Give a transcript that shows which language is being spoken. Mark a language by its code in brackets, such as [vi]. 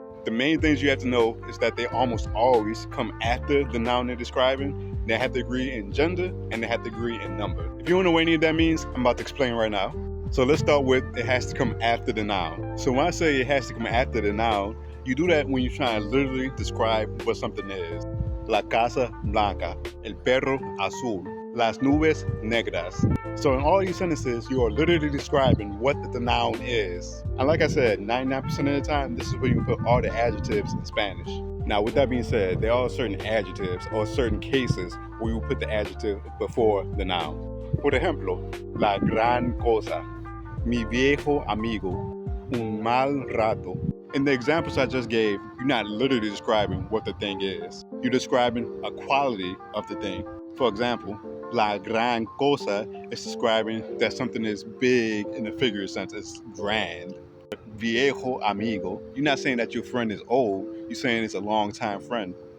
[en] The main things you have to know is that they almost always come after the noun they're describing. They have to agree in gender and they have to agree in number. If you don't know what any of that means, I'm about to explain right now. So let's start with it has to come after the noun. So when I say it has to come after the noun, you do that when you're trying to literally describe what something is. [es] La casa blanca, el perro azul, las nubes negras. [en] So in all these sentences, you are literally describing what the noun is. And like I said, 99% of the time, this is where you put all the adjectives in Spanish. Now, with that being said, there are certain adjectives or certain cases where you put the adjective before the noun. [es] Por ejemplo, la gran cosa, mi viejo amigo, un mal rato. [en] In the examples I just gave, you're not literally describing what the thing is. You're describing a quality of the thing. For example, [es] la gran cosa [en] is describing that something is big in the figurative sense, it's grand. [es] Viejo amigo, [en] you're not saying that your friend is old, you're saying it's a long-time friend.